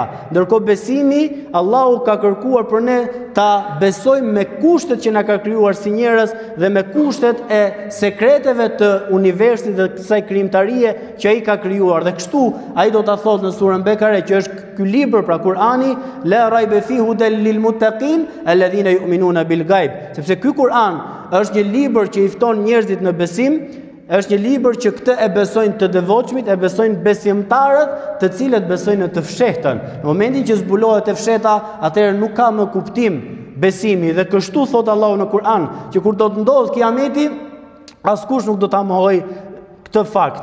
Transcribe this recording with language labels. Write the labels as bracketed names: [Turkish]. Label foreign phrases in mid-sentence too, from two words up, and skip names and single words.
[Albanian] Ndërkohë besimi, Allahu ka kërkuar për ne ta besojmë me kushtet që na ka krijuar si njerëz dhe me kushtet e sekreteve të universit dhe kësaj krijimtarie që ai ka krijuar. Dhe kështu ai do ta thotë në surën Bekare, që është ky libër, pra Kur'ani, [Arabic] لا ريب فيه هدى للمتقين الذين يؤمنون بالغيب. [Albanian] Sepse ky Kur'an është një libër që i fton njerëzit në besim, është një libër që këtë e besojnë të devotshmit, e besojnë besimtarët, të cilët besojnë në të fshehtën. Në momentin që zbulohet e fshehta, atëherë nuk ka më kuptim besimi. Dhe kështu thot Allahu në Kur'an, që kur do të ndodh kiameti, askush nuk do ta mohoj këtë fakt.